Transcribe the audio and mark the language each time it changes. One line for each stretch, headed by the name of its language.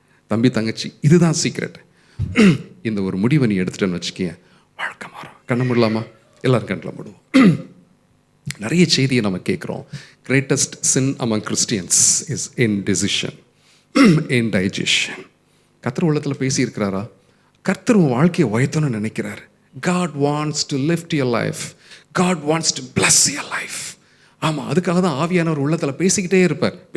Tamil: தம்பி தங்கச்சி, இதுதான் சீக்ரெட். இந்த ஒரு முடிவை நீ எடுத்துட்டேன்னு வச்சுக்கிய, வாழ்க்கை மாறும். கண்ண முடியலாமா? எல்லாரும் கண்ணில் முடுவோம். நிறைய செய்தியை நம்ம கேட்குறோம்.
English: Greatest sin among Christians is indecision, indigestion.
Tamil: கர்த்தர் உள்ளத்தில் பேசியிருக்கிறாரா? கர்த்தர் உன் வாழ்க்கையை உயர்த்தணும்னு நினைக்கிறார்.
English: God wants to lift your life. God wants to bless your life.
Tamil: ஆமாம், அதுக்காக தான் ஆவியானவர் உள்ளத்தில் பேசிக்கிட்டே இருப்பார்.